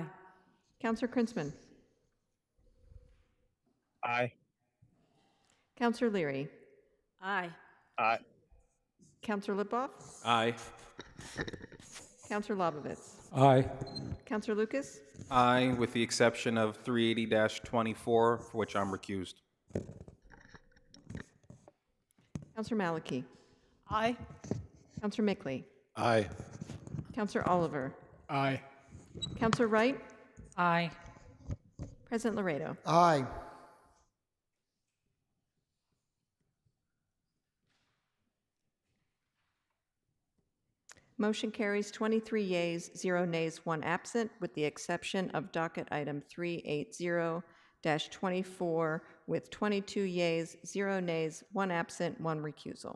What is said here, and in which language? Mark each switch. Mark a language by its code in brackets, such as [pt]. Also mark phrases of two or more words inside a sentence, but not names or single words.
[en] Counselor Krinsman. Aye. Counselor Leary. Aye. Aye. Counselor Lipoff. Aye. Counselor Lobovitz. Aye. Counselor Lucas. Aye, with the exception of 380-24, for which I'm recused. Counselor Maliki. Aye. Counselor Mickley. Aye. Counselor Oliver. Aye. Counselor Wright. Aye. President Laredo. Aye. Motion carries 23 yeas, 0 nays, 1 absent, with the exception of docket item 380-24, with 22 yeas, 0 nays, 1 absent, 1 recusal.